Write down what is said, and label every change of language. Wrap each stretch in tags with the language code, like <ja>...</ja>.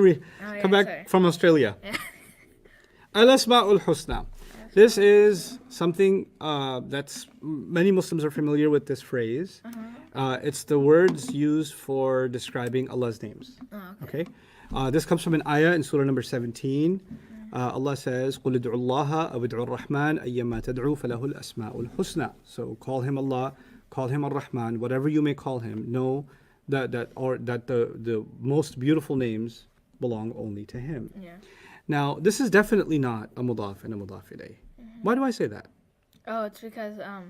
<en>Oh, yeah, come back sorry. from Australia. Yeah. Al-Asma'ul Husna. This is something that's many Muslims are familiar with this phrase. It's the words used for describing Allah's names. Oh, okay. Okay. This comes from an ayah in Surah number 17. Allah says,</en> <ar>قُلِ ادْعُوا اللَّهَ أَوْ ادْعُوا الرَّحْمَنَ أَيَّمَّا تَدْعُوا فَلَهُ الْأَسْمَاءُ الْحُسْنَى.</ar> <en>So call him Allah, call him Ar-Rahman, whatever you may call him, know that the most beautiful names belong only to him. Yeah. Now, this is definitely not a mudaf and a mudaf ilayh. Why do I say that? Oh, it's because,</en>